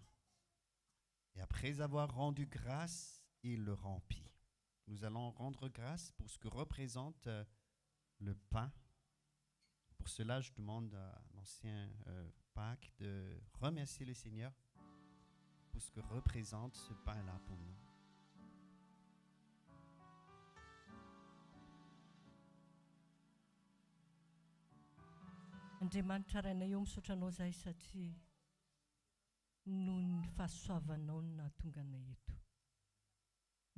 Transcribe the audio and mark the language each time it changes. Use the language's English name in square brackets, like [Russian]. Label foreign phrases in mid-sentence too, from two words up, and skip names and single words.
[French] Et après avoir rendu grâce, il le rompit. Nous allons rendre grâce pour ce que représente le pain. Pour cela, je demande à l'ancien Pâques de remercier le Seigneur pour ce que représente ce pain-là pour nous. [Malagasy] Andriamanitra rainay eo misaotranao zahay satria noho ny fahasoavanao no nahatonga anay eto.